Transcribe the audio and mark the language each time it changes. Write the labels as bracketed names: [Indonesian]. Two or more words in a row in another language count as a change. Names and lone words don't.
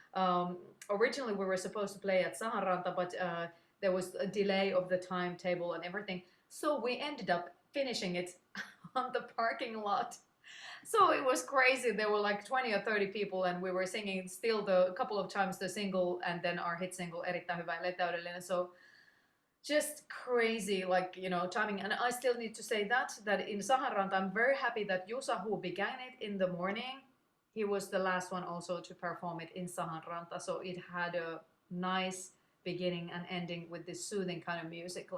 [English] Originally we were supposed to play at Saharanta, but there was a delay of the timetable and everything, so we ended up finishing it on the parking lot. So it was crazy. There were like 20 or 30 people, and we were singing still the couple of times the single and then our hit single Erittäin hyvä eli täydellinen. So just crazy, like timing. And I still need to say that in Saharanta, I'm very happy that Jusa, who began it in the morning, he was the last one also to perform it in Saharanta. So it had a nice beginning and ending with this soothing kind of music.